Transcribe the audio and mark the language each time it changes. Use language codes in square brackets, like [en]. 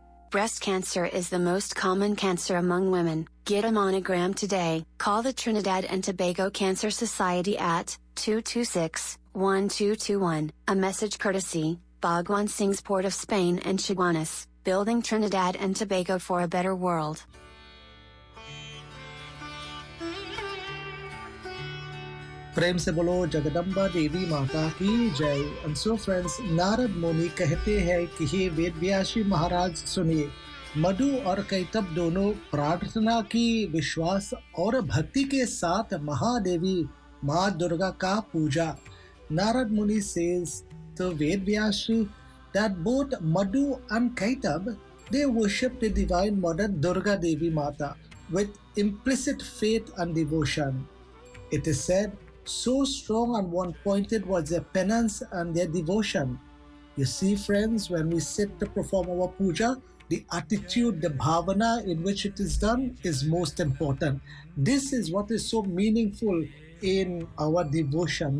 [en] Breast cancer is the most common cancer among women. Get a mammogram today. Call the Trinidad and Tobago Cancer Society at 226-1221. A message courtesy, Bhagwan Singh's Port of Spain and Chaguanas, building Trinidad and Tobago for a better world. [hi] प्रेम से बोलो जगदम्बा देवी माता की जय। [en] and so friends, [hi] Narad मुनि कहते हैं कि हे वेदव्यासी महाराज सुनिए, मधु और कैतब दोनों प्रार्थना की, विश्वास और भक्ति के साथ महादेवी माँ दुर्गा का पूजा। [en] Narad Muni says to Vedvyasi that both Madhu and Kaitabha they worship the divine mother Durga Devi Mata with implicit faith and devotion. It is said, so strong and one-pointed was their penance and their devotion. You see, friends, when we sit to perform our puja, the attitude, the bhavana in which it is done is most important. This is what is so meaningful in our devotion.